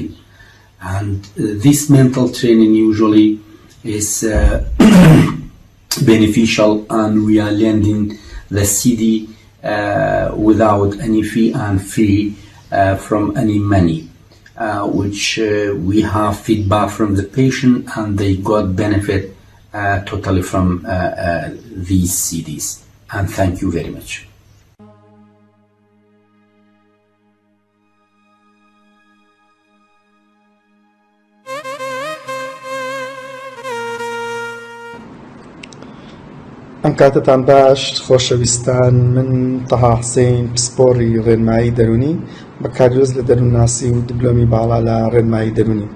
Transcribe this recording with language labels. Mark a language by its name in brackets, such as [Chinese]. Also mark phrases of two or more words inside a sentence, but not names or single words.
[English] And this mental training usually is beneficial, and we are lending the CD without any fee and free from any money, which we have feedback from the patient and they got benefit totally from these CDs. And thank you very much. [Central Kurdish] ئەم کاتتان باش خۆشەویستان، من تەها حسین پسپۆڕی ڕێنمایی دەرونی بەکاریۆز لە دەروونناسی و دیپلۆمی باڵا لە ڕێنمایی دەرونی.